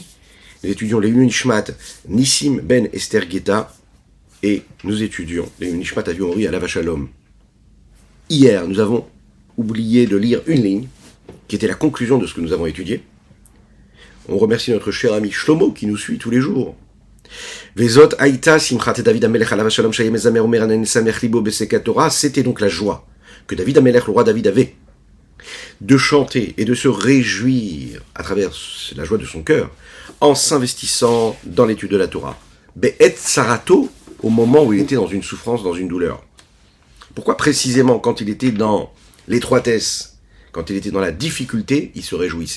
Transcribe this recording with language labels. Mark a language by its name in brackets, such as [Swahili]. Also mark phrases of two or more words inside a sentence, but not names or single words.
[French] Nous étudions les [Hebrew] לעילוי נשמת [French] Nissim Ben Esther Geta. Et nous étudions les [Hebrew] לעילוי נשמת [French] Avion Ori Alav Shalom. Hier, nous avons oublié de lire une ligne qui était la conclusion de ce que nous avons étudié. On remercie notre cher ami Shlomo qui nous suit tous les jours. [Hebrew] וזאת היתה שמחת דוד המלך עליו השלום שהיה מזמר ואומר ענין שמח לבו בשקידת תורה. [French] C'était donc la joie que [Hebrew] דוד המלך, [French] le roi David, avait de chanter et de se réjouir à travers la joie de son cœur en s'investissant dans l'étude de la Torah. [Hebrew] בעת צרתו, [French] au moment où il était dans une souffrance, dans une douleur. Pourquoi précisément quand il était dans l'étroitesse, quand il était dans la difficulté, il se réjouissait?